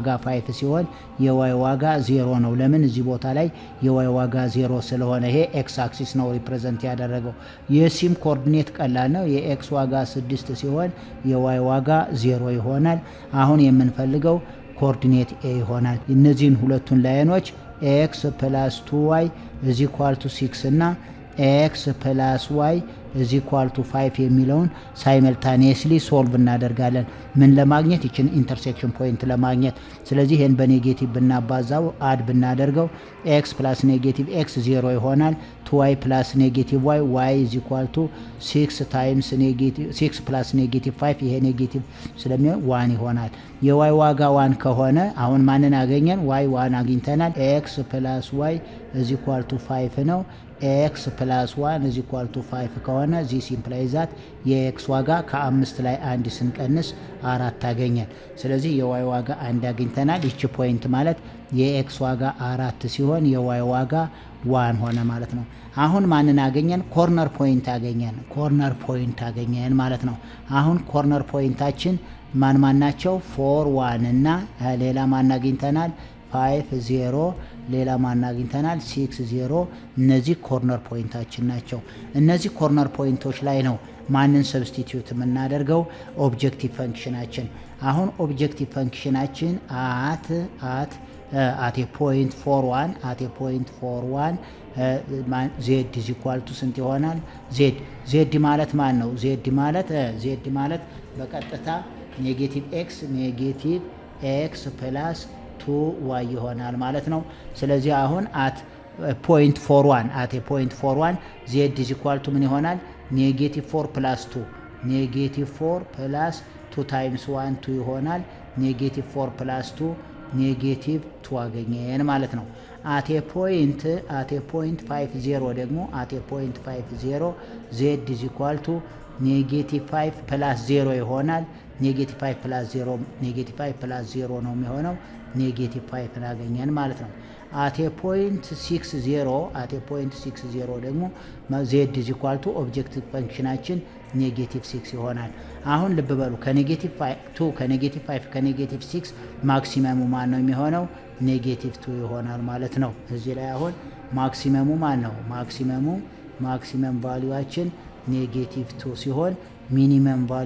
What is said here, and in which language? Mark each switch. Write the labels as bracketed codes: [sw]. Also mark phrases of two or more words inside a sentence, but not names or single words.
[am] 5 ሲሆን የዋይ ዋጋ 0 ነው። ለምን እዚህ ቦታ ላይ የዋይ ዋጋ 0 ስለሆነ ይሄ [en] x axis [am] ነው ሪፕሬዘንት ያደረገው። የሲም ኮኦርዲኔት ቀላል ነው። የኤክስ ዋጋ 6 ሲሆን የዋይ ዋጋ 0 ይሆናል። አሁን የምንፈልገው ኮኦርዲኔት ኤ ይሆናል። እነዚህን ሁለቱን ላይኖች [en] x plus 2y is equal to 6 [am] እና [en] x plus y is equal to 5 [am] የሚለውን [en] simultaneously solve [am] እናደርጋለን። ምን ለማግኘት? ይችን [en] intersection point [am] ለማግኘት። ስለዚህ ይሄን በኔጌቲቭ ብናባዛው አድ ብናደርገው [en] x plus negative x [am] 0 ይሆናል። [en] 2y plus negative y is equal to 6 times negative 6 plus negative 5 [am] ይሄ ኔጌቲቭ ስለሚሆን 1 ይሆናል። የy ዋጋ 1 ከሆነ አሁን ማንን አገኘን? y 1 አግኝተናል። [en] x plus y is equal to 5 [am] ነው [en] x plus 1 is equal to 5 [am] ከሆነ [en] this implies that [am] የx ዋጋ ከ5 ላይ 1 ስንቀንስ 4 ታገኛል ስለዚህ የy ዋጋ 1 አግኝተናል እቺ ፖይንት ማለት የx ዋጋ 4 ሲሆን የy ዋጋ 1 ሆነ ማለት ነው አሁን ማንን አገኘን [en] corner point [am] አገኘን ማለት ነው አሁን ኮርነር ፖይንታችን ማን ናቸው 4 1 እና ሌላ ማን አግኝተናል 5 0 ሌላ ማን አግኝተናል 6 0 እነዚህ ኮርነር ፖይንታችን ናቸው እነዚህ ኮርነር ፖይንቶች ላይ ነው ማንን ሰብስቲቲዩት የምናደርገው ኦብጀክቲቭ ፈንክሽናችን አሁን ኦብጀክቲቭ ፈንክሽናችን [en] at a point [am] 41 [en] z is equal to [am] ስንት ይሆናል z ማለት ማን ነው z ማለት በቀጥታ [en] negative x plus 2y [am] ይሆናል ማለት ነው ስለዚህ አሁን [en] at point 41 z is equal to [am] ምን ይሆናል [en] negative 4 plus [am] 2 times 1 2 ይሆናል [en] negative 4 plus 2 negative 2 [am] አገኘን ማለት ነው [en] at a point 50 [am] ደግሞ [en] at a point 50 z is equal to negative 5 plus 0 [am] ይሆናል [en] negative 5 plus 0 [am] ነው የሚሆነው ኔጌቲቭ 5 እናገኛለን ማለት ነው [en] at a point [am] 60 ደግሞ [en] z is equal to [am] ኦብጀክቲቭ ፈንክሽናችን ኔጌቲቭ 6 ይሆናል አሁን ልብ በሉ ከኔጌቲቭ 2 ከኔጌቲቭ 5 ከኔጌቲቭ 6 ማክሲመሙ ማን ነው የሚሆነው ኔጌቲቭ 2 ይሆናል ማለት ነው እዚህ ላይ አሁን ማክሲመሙ ማን ነው ማክሲመም ቫልዩአችን ኔጌቲቭ 2 ሲሆን ሚኒመም